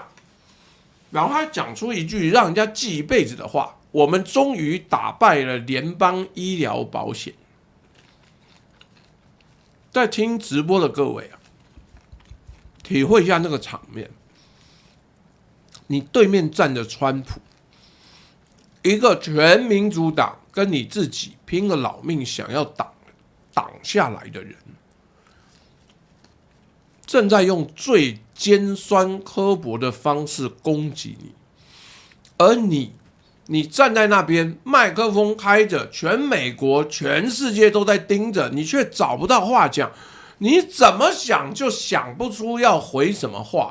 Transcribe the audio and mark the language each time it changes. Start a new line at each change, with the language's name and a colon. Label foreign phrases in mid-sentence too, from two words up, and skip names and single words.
Chinese: 然後他講出一句讓人家記一輩子的話：“我們終於打敗了聯邦醫療保險。” 在聽直播的各位啊，體會一下那個場面。你對面站着川普，一個全民主黨跟你自己拼了老命想要擋下來的人，正在用最尖酸刻薄的方式攻擊你，而你站在那邊，麥克風開着，全美國、全世界都在盯着，你卻找不到話講，你怎麼想就想不出要回什麼話。